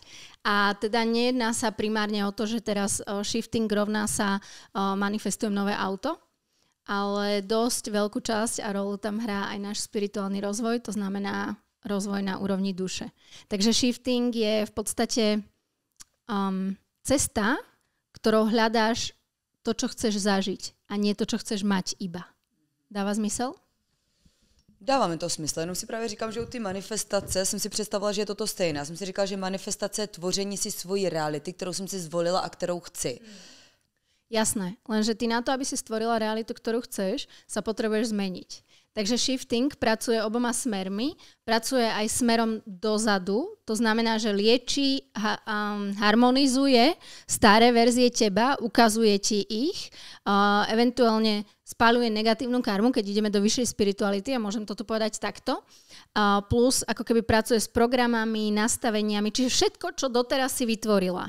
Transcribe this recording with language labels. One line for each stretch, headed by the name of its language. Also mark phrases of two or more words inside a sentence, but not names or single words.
Slovak: A teda nejedná sa primárne o to, že teraz shifting rovná sa manifestujem nové auto, ale dosť veľkú časť a rolu tam hrá aj náš spirituálny rozvoj, to znamená rozvoj na úrovni duše. Takže shifting je v podstate cesta, ktorou hľadáš to, čo chceš zažiť a nie to, čo chceš mať iba. Dáva zmysel?
Czech: Dává mi to smysl, jenom si právě říkám, že u ty manifestace jsem si představila, že je toto stejné. Já jsem si říkala, že manifestace je tvoření si svojí reality, kterou jsem si zvolila a kterou chci.
Slovak: Jasné, lenže ty na to, aby si stvorila realitu, ktorú chceš, sa potrebuješ zmeniť. Takže shifting pracuje oboma smermi, pracuje aj smerom dozadu, to znamená, že lieči, harmonizuje staré verzie teba, ukazuje ti ich, eventuálne spaľuje negatívnu karmu, keď ideme do vyššej spirituality, a môžem toto povedať takto, plus ako keby pracuje s programami, nastaveniami, čiže všetko, čo doteraz si vytvorila.